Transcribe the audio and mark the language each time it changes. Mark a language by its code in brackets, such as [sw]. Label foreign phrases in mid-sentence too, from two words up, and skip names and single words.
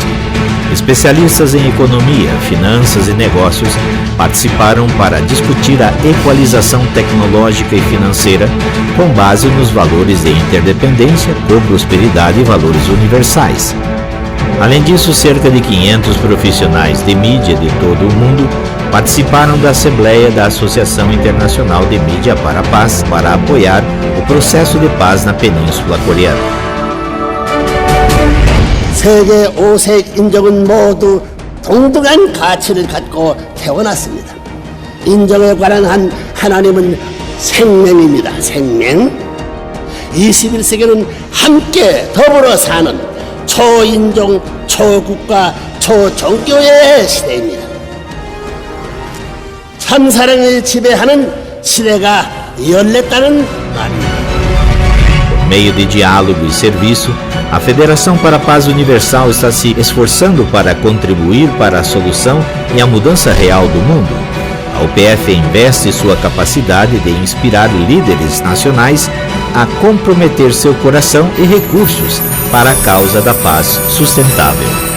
[pt] Especialistas em economia, finanças e negócios participaram para discutir a equalização tecnológica e financeira com base nos valores de interdependência, prosperidade e valores universais. Além disso, cerca de 500 profissionais de mídia de todo o mundo participaram da Assembleia da Associação Internacional de Mídia para a Paz para apoiar o processo de paz na Península Coreana. [ko] 세계 5색 인종은 모두 동등한 가치를 갖고 태어났습니다. 인종에 관한 하나님은 생명입니다. 생명. 21세기는 함께 더불어 사는 초인종, 초국가, 초종교의 시대입니다. 참사랑을 지배하는 시대가 열렸다는 말입니다. [pt] Por meio de diálogo e serviço, a Federação para a Paz Universal está se esforçando para contribuir para a solução e a mudança real do mundo. A UPF investe sua capacidade de inspirar líderes nacionais a comprometer seu coração e recursos para a causa da paz sustentável.